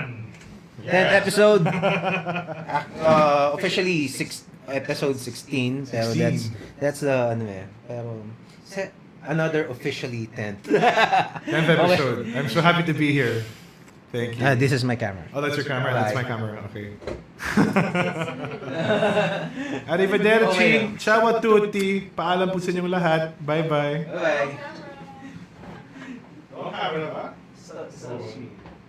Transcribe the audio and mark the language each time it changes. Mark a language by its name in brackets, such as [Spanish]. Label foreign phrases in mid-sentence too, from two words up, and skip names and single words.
[English] 10th episode. Officially episode 16. Pero 16. that's pero another officially 10th. 10th episode. I'm so happy to be here. Thank you. This is my camera. Oh, that's your camera? Bye. That's my camera. Okay. Arrivederci. Okay. [Italian] Ciao a tutti. [Filipino] Paalam po sa inyong lahat. [English] Bye-bye. Bye. [Filipino] Oh, camera ba? [English] So,